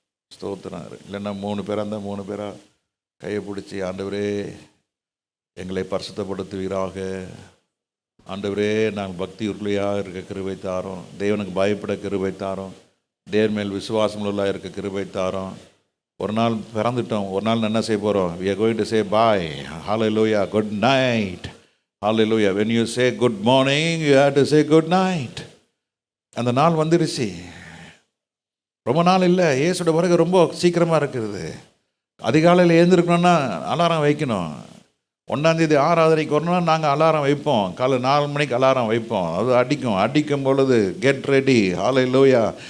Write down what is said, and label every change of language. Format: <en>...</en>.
<ta>ஸ்தோத்திரம். இல்லைன்னா 3 பேராக இருந்தால் 3 பேராக கையை பிடிச்சி, ஆண்டவரே எங்களை பரிசுத்தப்படுத்துவீராக. ஆண்டவரே, நாங்கள் பக்தி உருளையாக இருக்க கிருபை தாரோம். தேவனுக்கு பயப்பட கிருபை தாரோம். தேவன் மேல் விசுவாசம் உள்ள இருக்க கிருபை தாரோம். ஒரு நாள் பிறந்துட்டோம், ஒரு நாள் என்ன செய்ய போகிறோம்?</ta> <en>we are going to say bye, hallelujah, good night, hallelujah. when you say good morning, you have to say good night.</en> <ta>அந்த நாள் வந்துருச்சு. ரொம்ப நாள் இல்லை, இயேசுடைய பிறகு ரொம்ப சீக்கிரமாக இருக்குது. அதிகாலையில் எழுந்திருக்கணும்னா அலாரம் வைக்கணும். 1ஆம் தேதி ஆராதனைக்கு வரணும்னா நாங்கள் அலாரம் வைப்போம். காலை 4 மணிக்கு அலாரம் வைப்போம். அது அடிக்கும் பொழுது</ta> <en>get ready,</en> <ta>ஹல்லேலூயா.</ta>